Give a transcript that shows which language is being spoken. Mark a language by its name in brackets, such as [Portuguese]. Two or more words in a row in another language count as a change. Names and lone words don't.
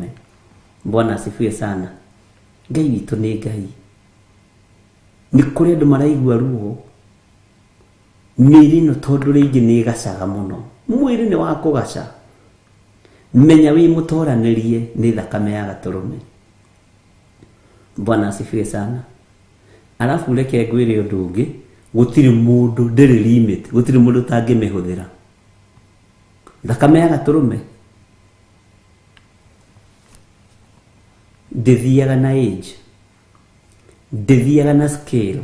[Swahili] Bwana asifiwe sana. [Kikuyu] Ngai witũ nĩ Ngai. Nĩ kũrĩ andũ maraigua ruo mĩĩrĩ ĩno tondũ rĩngĩ nĩ ĩgacaga mũno. Mwĩrĩ nĩ wa kũgaca, menya wi mutoranirie ni thakame ya gaturume. [Swahili] Bwana asifiwe sana. [Kikuyu] Alafu reke ngwire undu ungi, gutiri mundu ndiri limit, gutiri mundu tangimihuthira. Thakame ya gaturume ndithiaga na age, ndithiaga na scale.